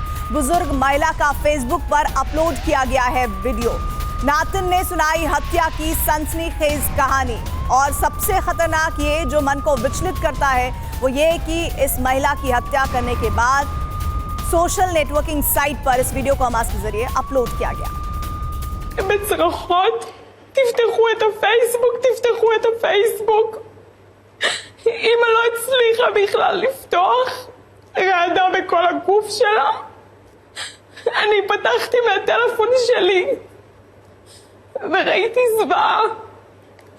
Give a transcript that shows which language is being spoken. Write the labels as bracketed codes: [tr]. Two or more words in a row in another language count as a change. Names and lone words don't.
[hi] बुजुर्ग महिला का फेसबुक पर अपलोड किया गया है वीडियो। नातिन ने सुनाई हत्या की सनसनीखेज कहानी और सबसे खतरनाक ये जो मन को विचलित करता है वो ये कि इस महिला की हत्या करने के बाद [en] social networking site [hi] पर इस वीडियो को हमास के जरिए अपलोड किया गया। [he] בצרחות, תפתחו את הפייסבוק, תפתחו את הפייסבוק. אמא לא הצליחה בכלל לפתוח, רעדה בכל הגוף שלה. אני פתחתי מהטלפון שלי וראיתי זוועה.